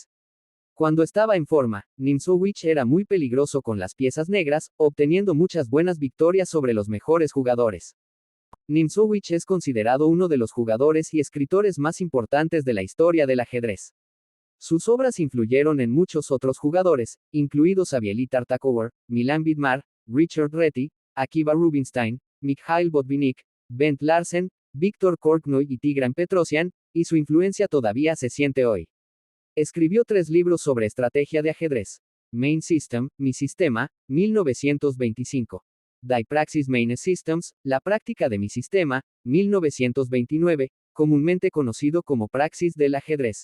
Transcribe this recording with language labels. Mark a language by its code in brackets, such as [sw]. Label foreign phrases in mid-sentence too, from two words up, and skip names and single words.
[es] Cuando estaba en forma, Nimzowicz era muy peligroso con las piezas negras, obteniendo muchas buenas victorias sobre los mejores jugadores. Nimzowicz es considerado uno de los jugadores y escritores más importantes de la historia del ajedrez. Sus obras influyeron en muchos otros jugadores, incluidos Avieli Tartakower, Milan Vidmar, Richard Reti, Akiva Rubinstein, Mikhail Botvinnik, Bent Larsen, Víctor Korchnoi y Tigran Petrosian, y su influencia todavía se siente hoy. Escribió 3 libros sobre estrategia de ajedrez. Main System, Mi Sistema, 1925. Die Praxis Meines Systems, La práctica de mi sistema, 1929, comúnmente conocido como Praxis del ajedrez.